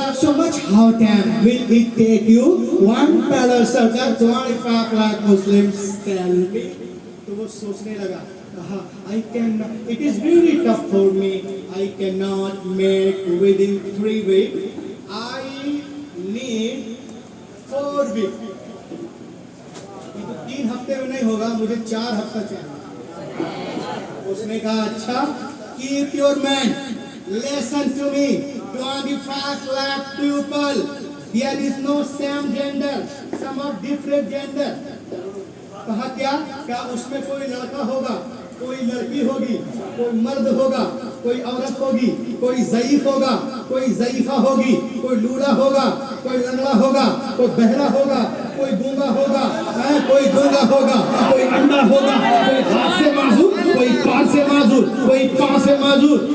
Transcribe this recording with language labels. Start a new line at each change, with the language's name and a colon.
English: So much how time will it take you? One parallel circle, 25 lakh Muslims tell me.
Hindi: तो वो सोचने लगा, कहा
English: I can, it is really tough for me, I cannot make within 3 weeks, I need 4 weeks.
Hindi: ये तो 3 हफ्ते में नहीं होगा, मुझे 4 हफ्ता चाहिए. उसने कहा अच्छा,
English: keep your mind, listen to me, 25 lakh people, there is no same gender, some are different gender.
Hindi: कहा क्या उसमें कोई लड़का होगा, कोई लड़की होगी, कोई मर्द होगा, कोई औरत होगी, कोई ज़ईफ होगा, कोई ज़ईफा होगी, कोई लूला होगा, कोई लंगड़ा होगा, कोई बहरा होगा, कोई गूंगा होगा, कोई गूंगा होगा, कोई अंधा होगा, कोई हाथ से माजूर, कोई पार से माजूर, कोई पाँव से माजूर.